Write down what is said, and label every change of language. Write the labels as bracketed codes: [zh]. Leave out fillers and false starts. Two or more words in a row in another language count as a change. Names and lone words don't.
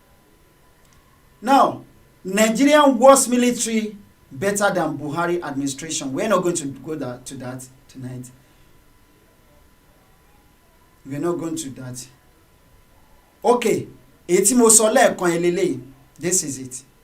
[en] Now, Nigerian worst military better than Buhari administration. We're not going to go to that tonight. We're not going to that. [yo] Okay, èyí mo sọ lẹ́ẹ̀kan eléyìí. [en] This is it.